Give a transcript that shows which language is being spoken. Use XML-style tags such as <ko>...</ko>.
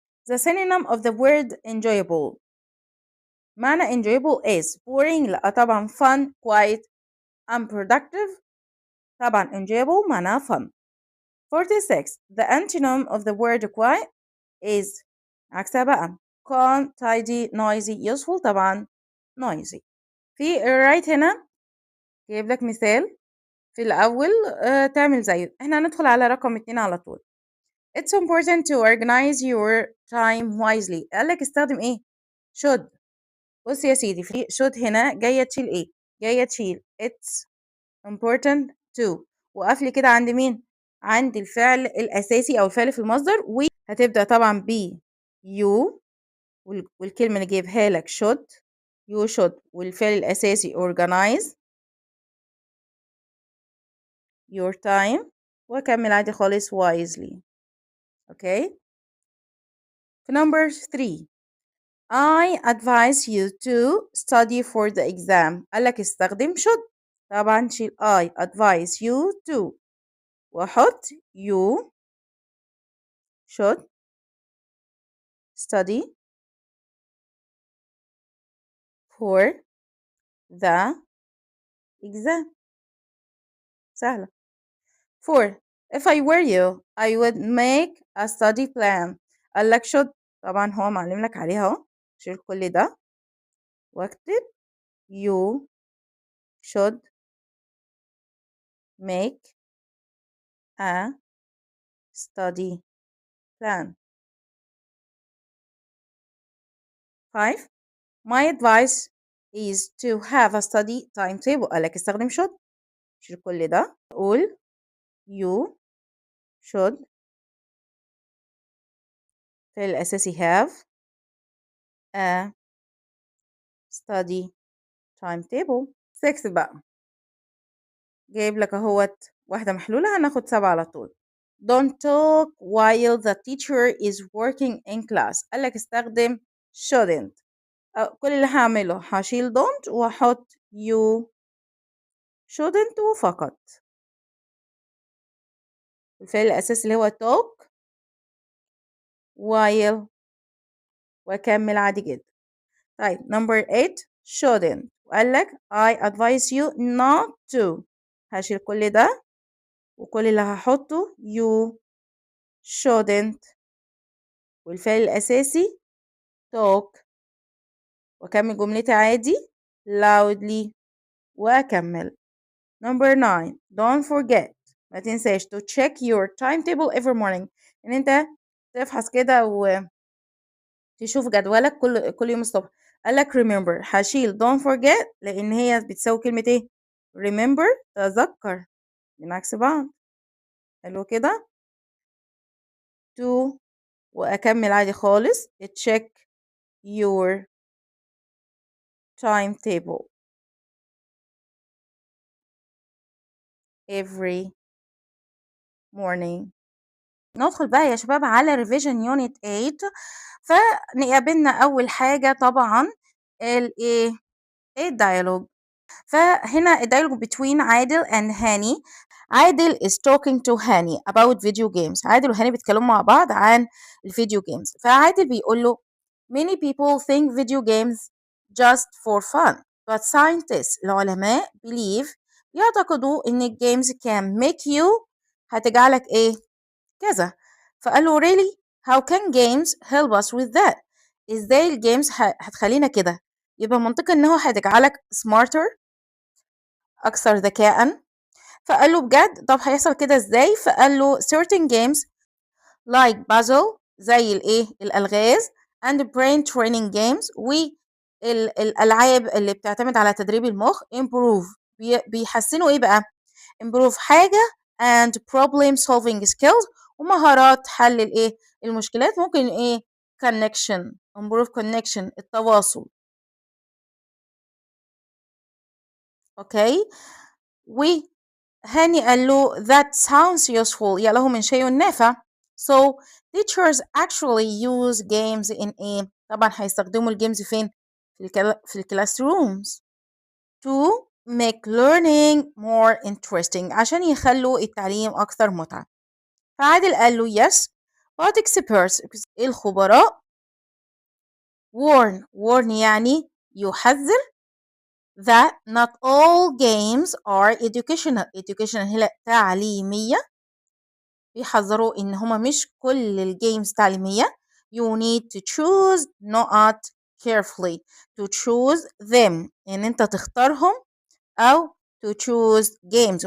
<en>the synonym of the word enjoyable</en> <ar>معنى</ar> <en>enjoyable is boring</en> <ar>لا طبعا</ar> <en>fun quiet unproductive</en> <ar>طبعا</ar> <en>enjoyable</en> <ar>معناها</ar> <en>fun. 46 the antonym of the word quiet is</en> <ar>عكسها بقى</ar> <en>calm tidy noisy useful</en> <ar>طبعا</ar> <en>noisy.</en> <ar>في</ar> <en>right</en> <ar>هنا جايب لك مثال في الأول تعمل زيه. احنا هندخل على رقم 2 على طول.</ar> <en>It's important to organize your time wisely.</en> <ar>قال لك استخدم ايه should. بص يا سيدي في should هنا جاية تشيل ايه جاية تشيل</ar> <en>it's important to</en> <ar>وقف لي كده عند مين عند الفعل الأساسي أو الفعل في المصدر وهتبدأ طبعا ب you والكلمة اللي جايبها لك should</ar> <en>you should</en> <ar>والفعل الأساسي</ar> <en>organize your time</en> <ar>وأكمل عادي خالص wisely.</ar> <en>okay</en> <ar>في number 3</ar> <en>I advise you to study for the exam.</en> <ar>قال لك استخدم should. طبعا شيل</ar> <en>I advise you to</en> <ar>وحط</ar> <en>you should study for the exam.</en> <ar>سهلة. 4.</ar> <en>If I were you, I would make a study plan.</en> <ar>قال لك should. طبعا هو معلم لك عليها اهو. شيل كل ده واكتب</ar> <en>you should make a study plan. 5. My advice is to have a study timetable.</en> <ar>قال لك استخدم should. شيل كل ده. قول</ar> <en>you should</en> <ar>في الأساسي</ar> <en>have a study timetable.</en> <ar>6 بقى جايب لك اهوت واحدة محلولة هناخد 7 على طول.</ar> <en>Don't talk while the teacher is working in class.</en> <ar>قال لك استخدم shouldn't. كل اللي هعمله هشيل don't واحط</ar> <en>you shouldn't</en> <ar>وفقط. الفعل الأساسي اللي هو</ar> <en>talk while</en> <ar>وأكمل عادي جدا. طيب</ar> <en>number 8 shouldn't</en> <ar>وقال لك</ar> <en>I advise you not to.</en> <ar>هشيل كل ده وكل اللي هحطه</ar> <en>you shouldn't</en> <ar>والفعل الأساسي talk وأكمل جملتي عادي loudly وأكمل.</ar> <en>number 9 don't forget</en> <ar>ما تنساش</ar> <en>to check your timetable every morning</en> <ar>إن أنت تفحص كده وتشوف جدولك كل يوم الصبح. قالك remember هشيل</ar> <en>don't forget</en> <ar>لأن هي بتساوي كلمة إيه؟ remember تذكر من عكس بعض. حلو كده.</ar> <en>to</en> <ar>وأكمل عادي خالص</ar> <en>check your timetable every morning.</en> <ar>ندخل بقى يا شباب على</ar> <en>revision unit 8.</en> <ar>فنقابلنا أول حاجة طبعا الايه الديالوج. فهنا الديالوج</ar> <en>between</en> <ar>عادل and هاني.</ar> <en>عادل is talking to هاني about video games.</en> <ar>عادل وهاني بيتكلموا مع بعض عن الفيديو جيمز. فعادل بيقول له</ar> <en>many people think video games just for fun but scientists العلماء believe</en> <ar>يعتقدوا ان الجيمز</ar> <en>can make you</en> <ar>هتجعلك ايه كذا.</ar> <en>فقال له really how can games help us with that.</en> <ar>ازاي الجيمز هتخلينا كده. يبقى منطقي ان هو هتجعلك</ar> <en>smarter</en> <ar>اكثر ذكاء. فقال له بجد طب هيحصل كده ازاي. فقال له</ar> <en>certain games like puzzle</en> <ar>زي الايه الالغاز</ar> <en>and brain training games</en> <ar>والالعاب اللي بتعتمد على تدريب المخ improve بيحسنوا ايه بقى improve حاجه</ar> <en>and problem solving skills</en> <ar>ومهارات حل الايه المشكلات. ممكن ايه connection</ar> <en>improve connection</en> <ar>التواصل. اوكي وهاني قال له</ar> <en>that sounds useful</en> <ar>يا له من شيء نافع.</ar> <en>so teachers actually use games in ايه</en> <ar>طبعا هيستخدموا الجيمز فين في الكلاس</ar> <en>rooms to make learning more interesting</en> <ar>عشان يخلوا التعليم أكثر متعة. فعادل قال له</ar> <en>yes but experts الخبراء warn يعني يحذر that not all games are educational</en> <ar>هي تعليمية. بيحذروا إن هما مش كل الجيمز تعليمية.</ar> <en>you need to choose not carefully to choose them</en> <ar>إن أنت تختارهم أو</ar> <en>to choose games.</en>